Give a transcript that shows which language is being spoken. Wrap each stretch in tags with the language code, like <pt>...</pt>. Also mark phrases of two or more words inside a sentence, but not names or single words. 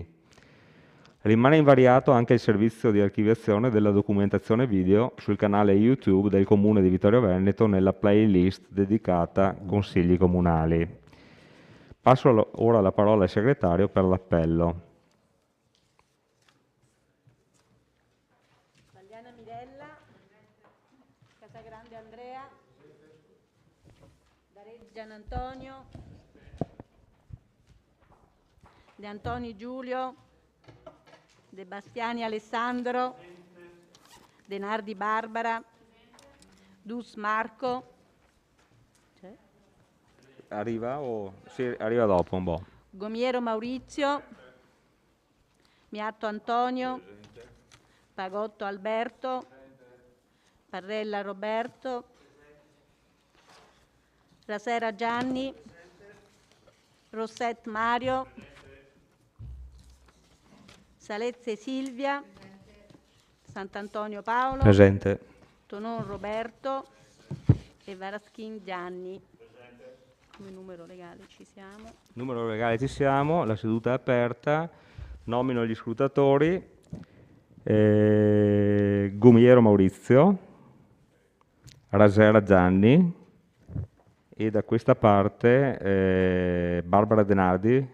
<it>Rimane invariato anche il servizio di archiviazione della documentazione video sul canale YouTube del Comune di Vittorio Veneto nella playlist dedicata Consigli Comunali. Passo ora la parola al segretario per l'appello. Pagliana Mirella, Casagrande Andrea, Dareggian Antonio, De Antoni Giulio, De Bastiani Alessandro, De Nardi Barbara, Dus Marco. C'è? Arriva o sì, arriva dopo un po'. Gomiero Maurizio, Miatto Antonio, Pagotto Alberto, Parrella Roberto, Rasera Gianni, Rosset Mario, Salezze Silvia, Sant'Antonio Paolo, Presente. Tonon Roberto e Varaschin Gianni. Come numero legale ci siamo. Numero legale ci siamo, la seduta è aperta, nomino gli scrutatori, Gomiero Maurizio, Rasera Gianni e da questa parte Barbara De Nardi.</it>